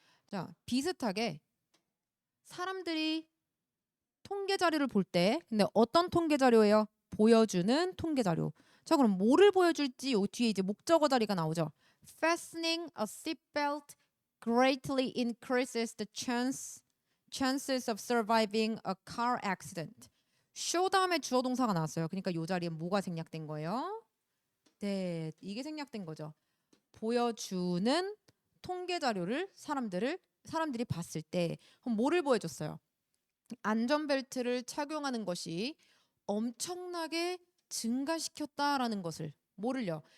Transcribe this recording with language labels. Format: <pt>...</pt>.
<ko>자, 비슷하게 사람들이 통계 자료를 볼 때 근데 어떤 통계 자료예요? 보여주는 통계 자료. 자, 그럼 뭐를 보여줄지 요 뒤에 이제 목적어 자리가 나오죠.</ko> <en>Fastening a seatbelt greatly increases the chances of surviving a car accident.</en> <ko>show 다음에 주어 동사가 나왔어요. 그러니까 요 자리에 뭐가 생략된 거예요? 네, 이게 생략된 거죠. 보여주는 통계 자료를 사람들이 봤을 때 그럼 뭐를 보여줬어요? 안전벨트를 착용하는 것이 엄청나게 증가시켰다라는 것을 뭐를요?</ko>